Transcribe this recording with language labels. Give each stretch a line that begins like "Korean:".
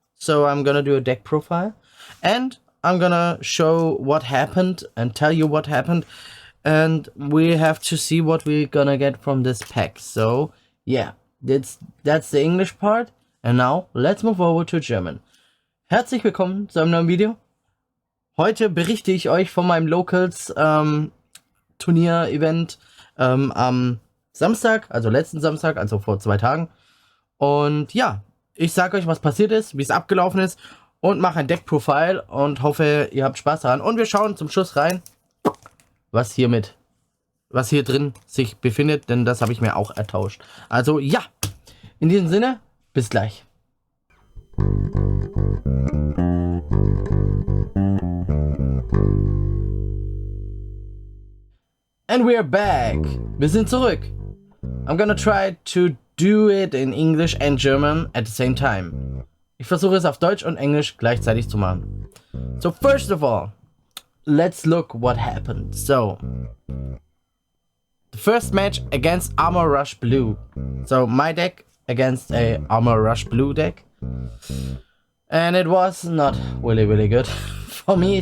English: So I'm gonna do a deck profile, and I'm gonna show what happened and tell you what happened, and we have to see what we're gonna get from this pack. So yeah, that's the English part, and now let's move over to German.
German: Herzlich willkommen zu einem neuen Video. Heute berichte ich euch von meinem Locals Turnier-Event am Samstag, also letzten Samstag, also vor 2 Tagen. Und ja, ich sage euch, was passiert ist, wie es abgelaufen ist und mache ein Deck-Profile und hoffe, ihr habt Spaß daran. Und wir schauen zum Schluss rein, was hier drin sich befindet, denn das habe ich mir auch ertauscht. Also ja, in diesem Sinne, bis gleich.
English: And we're back.
German: Wir sind zurück.
English: I'm gonna try to do it in English and German at the same time.
German: Ich versuche es auf Deutsch und Englisch gleichzeitig zu machen.
English: So first of all, let's look what happened. So the first match against Armor Rush Blue. So my deck against a Armor Rush Blue deck. And it was not really good for me.